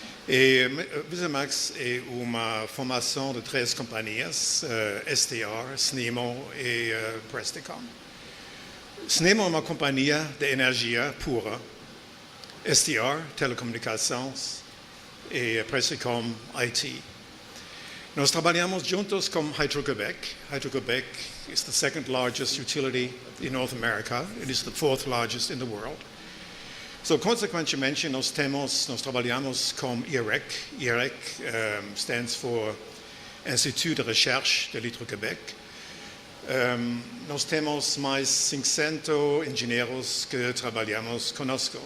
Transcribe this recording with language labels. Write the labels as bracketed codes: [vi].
[pt] E VIZIMAX é uma formação de 3 companhias, STR, SNEMO e Presbiteriana. SNEMO é uma companhia de energia pura, STR, telecomunicações e Presbiteriana, IT. Nós trabalhamos juntos com Hydro-Quebec. [en] Hydro-Quebec is the 2nd largest utility in North America. It is the 4th largest in the world. [pt] So, consequentemente, nós trabalhamos com IREC. [en] IREC stands for Institut de Recherche de Hydro-Quebec. [pt] Nós temos mais 500 engenheiros que trabalhamos conosco.